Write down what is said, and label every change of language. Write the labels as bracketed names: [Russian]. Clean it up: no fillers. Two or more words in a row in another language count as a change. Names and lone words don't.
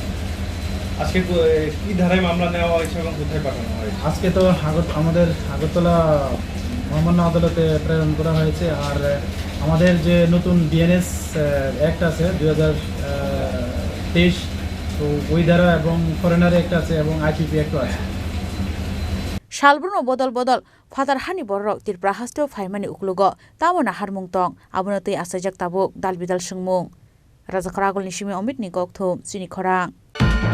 [Bangla] আজকে কি ধারায় মামলা নেওয়া হয়েছে এবং কোথায় পাঠানো হয়েছে আজকে তো আমাদের আগরতলা মহামান্য আদালতে প্রেরণ করা হয়েছে আর আমাদের যে নতুন বিএনএস অ্যাক্ট আছে 2023 তো ওই ধারা এবং ফরেনার অ্যাক্ট আছে এবং আইপিপি অ্যাক্টও আছে [Kok Borok] Salburno bodol fatar hani borok Tripura hasteo phaimani uklugo tamona harmung tong abonotei asajak tabuk dalbidal sungmung Raja Khoragol ni simi omit ni gokthum Chini Khorang